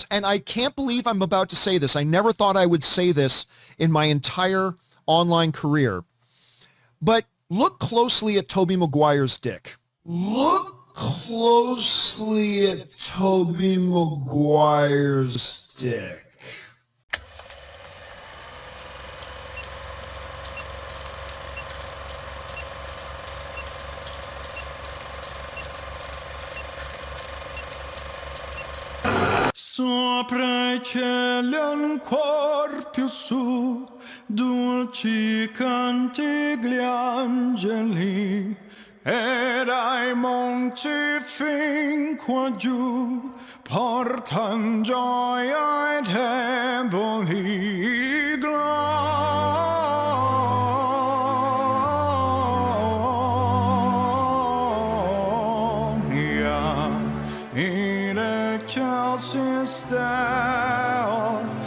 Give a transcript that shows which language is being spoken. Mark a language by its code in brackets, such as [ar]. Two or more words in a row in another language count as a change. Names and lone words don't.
[en] And I can't believe I'm about to say this. I never thought I would say this in my entire online career. But look closely at Tobey Maguire's dick. Look closely at Tobey Maguire's dick. [it] Sopra I cieli ancor più su, dolci canti gli angeli, ed ai monti fin qua giù, portan gioia ai deboli, [la] gloria in excelsis Deo,